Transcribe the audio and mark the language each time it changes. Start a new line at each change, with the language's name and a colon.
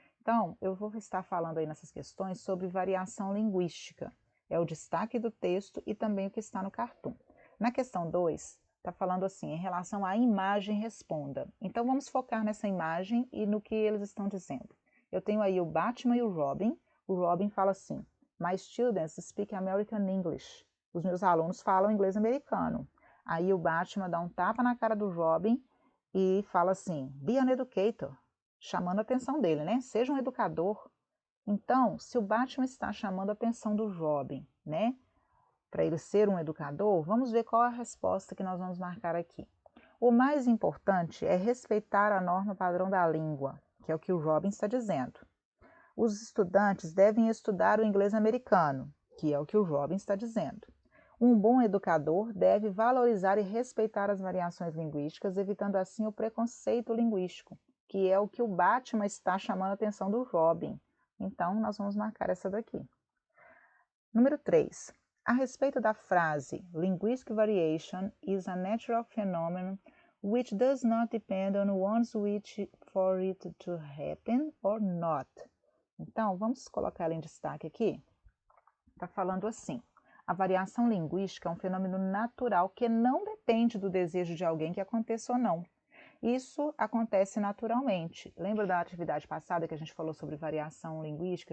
Portuguese: Então, eu vou estar falando aí nessas questões sobre variação linguística, é o destaque do texto e também o que está no cartoon. Na questão 2, está falando assim, em relação à imagem, responda. Então, vamos focar nessa imagem e no que eles estão dizendo. Eu tenho aí o Batman e o Robin. O Robin fala assim,
English: My students speak American English.
Portuguese: Os meus alunos falam inglês americano. Aí o Batman dá um tapa na cara do Robin e fala assim,
English: Be an educator,
Portuguese: chamando a atenção dele, né? Seja um educador. Então, se o Batman está chamando a atenção do Robin, né? Para ele ser um educador, vamos ver qual é a resposta que nós vamos marcar aqui. O mais importante é respeitar a norma padrão da língua, que é o que o Robin está dizendo. Os estudantes devem estudar o inglês americano, que é o que o Robin está dizendo. Um bom educador deve valorizar e respeitar as variações linguísticas, evitando assim o preconceito linguístico, que é o que o Batman está chamando a atenção do Robin. Então, nós vamos marcar essa daqui. Número 3. A respeito da frase
English: Linguistic variation is a natural phenomenon which does not depend on one's wish for it to happen or not.
Portuguese: Então, vamos colocar ela em destaque aqui. Está falando assim, a variação linguística é um fenômeno natural que não depende do desejo de alguém que aconteça ou não. Isso acontece naturalmente. Lembra da atividade passada que a gente falou sobre variação linguística?